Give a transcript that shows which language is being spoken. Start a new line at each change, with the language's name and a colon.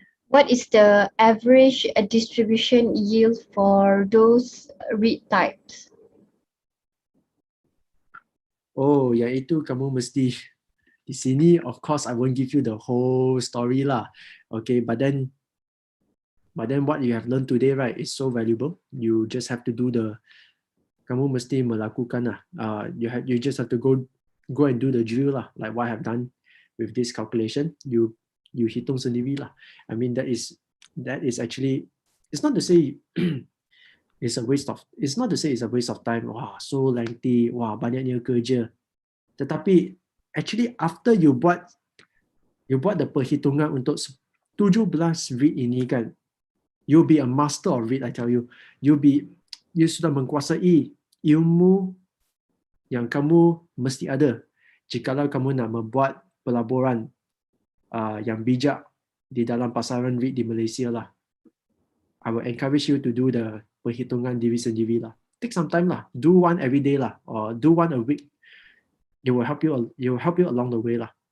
English: What is the average distribution yield for those REIT types?
Malay: Oh, yang itu kamu mesti di sini.
English: Of course, I won't give you the whole story lah. Okay, but then what you have learned today, right, is so valuable. You just have to do
Malay: kamu mesti melakukan lah.
English: You just have to go and do the drill lah, like what I have done with this calculation. You
Malay: hitung sendiri lah.
English: I mean, that is actually, it's not to say it's a waste of time. Wah, so lengthy. Wah,
Malay: banyaknya kerja.
English: Tetapi actually after you buat the
Malay: perhitungan untuk 17 REIT ini kan,
English: you'll be a master of REIT, I tell you.
Malay: You sudah menguasai ilmu yang kamu mesti ada jikalau kamu nak membuat pelaburan yang bijak di dalam pasaran REIT di Malaysia lah.
English: I will encourage you to do the
Malay: perhitungan diri sendiri
English: lah. Take some time lah. Do one every day lah, or do one a week. It will help you along the way lah.